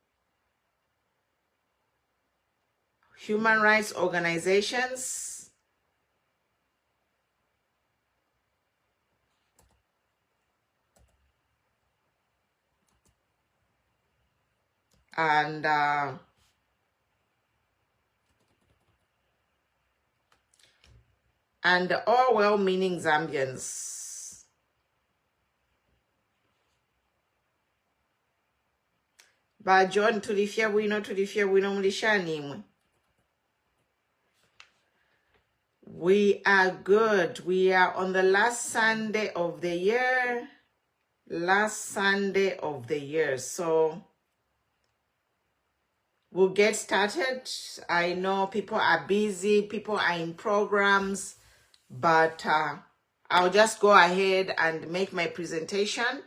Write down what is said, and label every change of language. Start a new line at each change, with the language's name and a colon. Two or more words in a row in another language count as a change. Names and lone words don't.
English: human rights organizations, and all well-meaning Zambians.
Bemba: Ba John tulifia wino mulishanimwe.
English: We are good. We are on the last Sunday of the year. Last Sunday of the year. So we'll get started. I know people are busy, people are in programs, but I'll just go ahead and make my presentation.